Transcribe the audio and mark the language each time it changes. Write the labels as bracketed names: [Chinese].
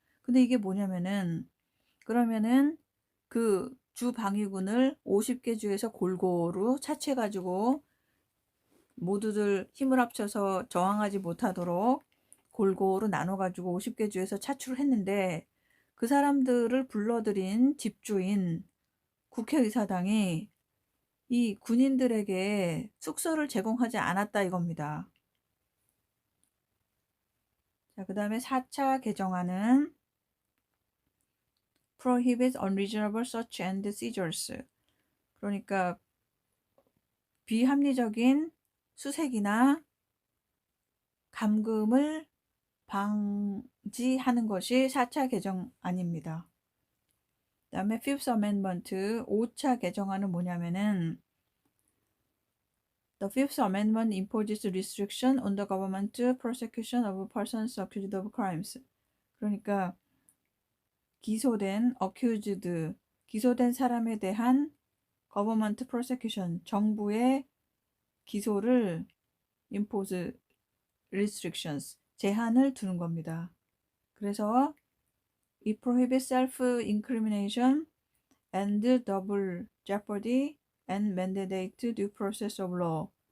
[Korean] 근데 이게 뭐냐면은 그러면은 그 주 방위군을 50개 주에서 골고루 차치해가지고 모두들 힘을 합쳐서 저항하지 못하도록 골고루 나눠가지고 50개 주에서 차출을 했는데 그 사람들을 불러들인 집주인 국회의사당이 이 군인들에게 숙소를 제공하지 않았다 이겁니다. 자, 그 다음에 4차 개정안은 [English] prohibits unreasonable search and seizures. [Korean] 그러니까 비합리적인 수색이나 감금을 방지하는 것이 4차 개정안입니다. 그 다음에 [English] Fifth Amendment [Korean] 5차 개정안은 뭐냐면은 [English] The Fifth Amendment imposes restriction on the government prosecution of persons accused of crimes. [Korean] 그러니까 기소된 사람에 대한 [English] government prosecution, [Korean] 정부의 기소를 [English] impose restrictions, [Korean] 제한을 두는 겁니다. 그래서 [English] it prohibits self-incrimination and double jeopardy and mandate due process of law.